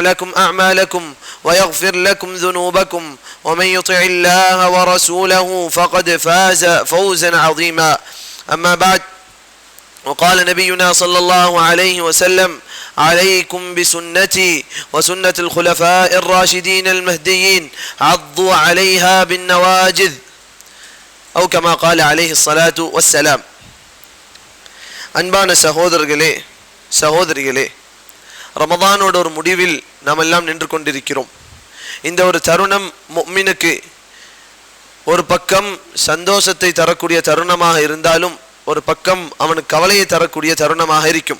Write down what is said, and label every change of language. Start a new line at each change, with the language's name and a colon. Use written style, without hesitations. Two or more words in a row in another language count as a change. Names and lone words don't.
Arabic: لكم أعمالكم ويغفر لكم ذنوبكم ومن يطع الله ورسوله فقد فاز فوزا عظيما أما بعد وقال نبينا صلى الله عليه وسلم عليكم بسنتي وسنة الخلفاء الراشدين المهديين عضوا عليها بالنواجذ أو كما قال عليه الصلاة والسلام.
Tamil: அன்பான சகோதரிகளே ரமதானோட ஒரு முடிவில் நாம் எல்லாம் நின்று கொண்டிருக்கிறோம். இந்த ஒரு தருணம் முஃமினுக்கு ஒரு பக்கம் சந்தோஷத்தை தரக்கூடிய தருணமாக இருந்தாலும் ஒரு பக்கம் அவனுக்கு கவலையை தரக்கூடிய தருணமாக இருக்கும்.